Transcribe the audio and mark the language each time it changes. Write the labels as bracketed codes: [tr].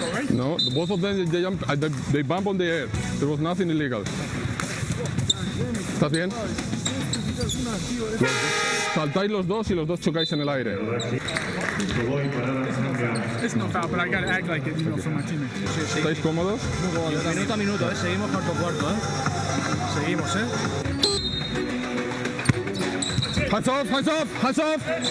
[en] No, both of them they bump on the air. There was nothing illegal. [es] ¿Estás bien? Saltáis los dos y los dos chocáis en el aire. [en] It's not foul, but I gotta act like it, you know, for my teammates. [es] ¿Estáis cómodos? Minuto a minuto, seguimos cuarto, Seguimos, [en] Hands off, hands off, hands off.